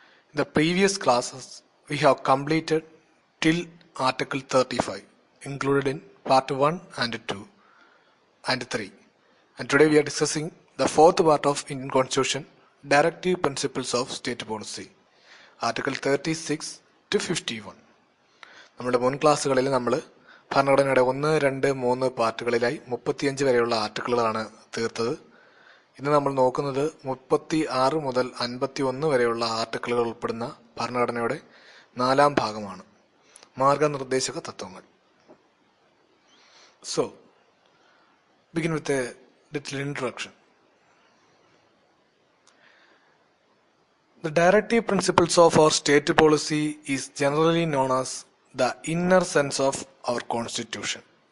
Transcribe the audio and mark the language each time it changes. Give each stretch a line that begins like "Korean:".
English: In the previous classes we have completed till Article 35 included in part 1 and 2 and 3. And today we are discussing the fourth part of Indian Constitution, Directive Principles of State Policy, Article 36 to 51.
Malayalam: നമ്മുടെ മുൻ ക്ലാസ്സുകളിൽ നമ്മൾ ഭരണഘടനയുടെ 1, 2, 3 പാർട്ടുകളിലായി 35 വരെയുള്ള ആർട്ടിക്കിളുകളാണ് തീർത്തത്. ഇന്ന് നമ്മൾ നോക്കുന്നത് 36 മുതൽ 51 വരെയുള്ള ആർട്ടിക്കിളുകൾ ഉൾപ്പെടുന്ന ഭരണഘടനയുടെ 4ാം ഭാഗമാണ്, മാർഗനിർദ്ദേശക തത്വങ്ങൾ.
English: So, begin with a little introduction. The directive principles of our state policy is generally known as the inner sense of our constitution.